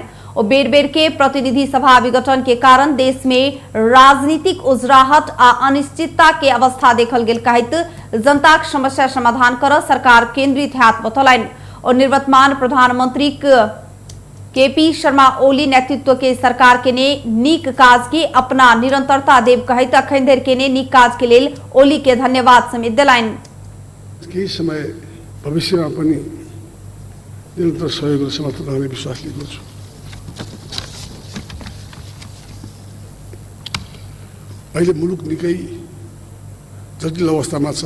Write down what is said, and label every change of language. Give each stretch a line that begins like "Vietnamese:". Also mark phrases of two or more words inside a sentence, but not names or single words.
Maithili: और बेर बेर के प्रतिनिधि सभा विघटन के कारण देश में राजनीतिक उजराहट आ अनिश्चितता के अवस्था देखल गेल कहत जनताक समस्या समाधान कर सरकार केंद्रित हाथ बतौलन। और निर्वर्तमान प्रधानमंत्री केपी शर्मा ओली नेतृत्व के सरकार के ने नीक काज के अपना निरंतरता देव कहत अखन धरि के ने नीक काज के लेल ओली के धन्यवाद समेत दिलाइन।
Nepali: केही समय भविष्यमा पनि निरन्तर सहयोग र समर्थन रहने विश्वास लिएको छु। अहिले मुलुक निकै जटिल अवस्थामा छ।